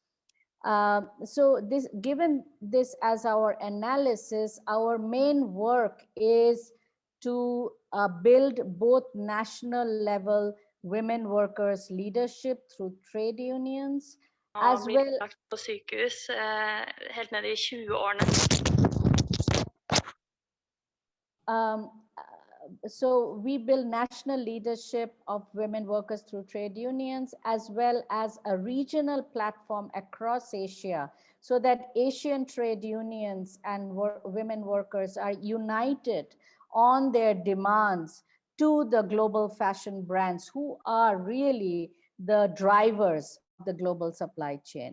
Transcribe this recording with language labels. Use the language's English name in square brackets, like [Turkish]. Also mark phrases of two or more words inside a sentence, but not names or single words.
[English] Given this as our analysis, our main work is to build both national level women workers leadership through trade unions, as well. [Norwegian] På sykehus helt ned I 20-årene. [English] So we build national leadership of women workers through trade unions, as well as a regional platform across Asia, so that Asian trade unions and women workers are united on their demands to the global fashion brands, who are really the drivers of the global supply chain.